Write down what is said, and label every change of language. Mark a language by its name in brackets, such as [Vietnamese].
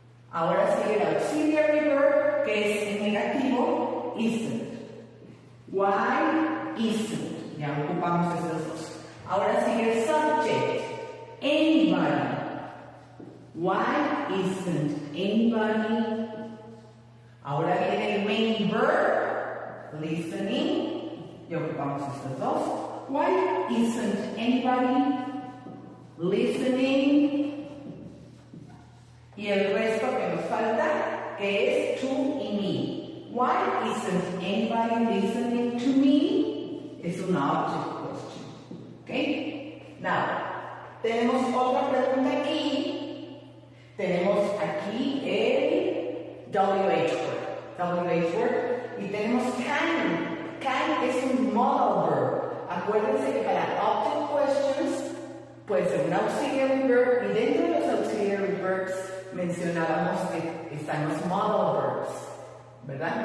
[Spanish] Ahora sigue el auxiliary verb, que es en negativo, isn't. [English] Why isn't? [Spanish] Ya ocupamos esos dos. Ahora sigue el subject. [English] Anybody. Why isn't anybody? [Spanish] Ahora viene el main verb. [English] Listening. [Spanish] Ya ocupamos estos dos. [English] Why isn't anybody listening? [Spanish] Y el resto que nos falta, que es to y me. [English] Why isn't anybody listening to me? [Spanish] Es una object question. ¿Ok? [English] Now, [Spanish] tenemos otra pregunta aquí. Tenemos aquí el WH word. Y tenemos can. Can es un modal verb. Acuérdense que para object questions puede ser un auxiliary verb y dentro de los auxiliary verbs mencionábamos que están los modal verbs, ¿verdad?